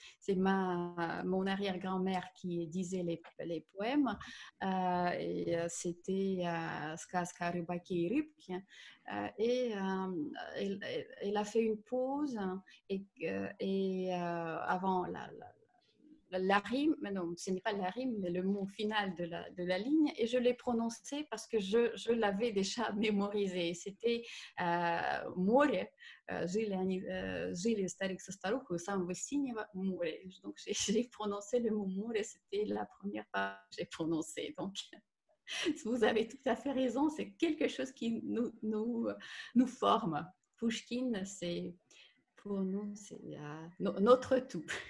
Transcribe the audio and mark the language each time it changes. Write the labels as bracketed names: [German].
[French] C'est mon arrière-grand-mère qui disait les poèmes et c'était [Russian] Сказка о рыбаке и рыбке. [French] Et elle a fait une pause et avant la rime, mais non, ce n'est pas la rime, mais le mot final de la ligne, et je l'ai prononcé parce que je l'avais déjà mémorisé. C'était [Russian] море, жили старик со старухой у самого синего моря. [French] Donc j'ai prononcé le mot море, c'était la première fois que j'ai prononcé. Donc vous avez tout à fait raison, c'est quelque chose qui nous forme. Pouchkine, c'est pour nous, c'est notre tout.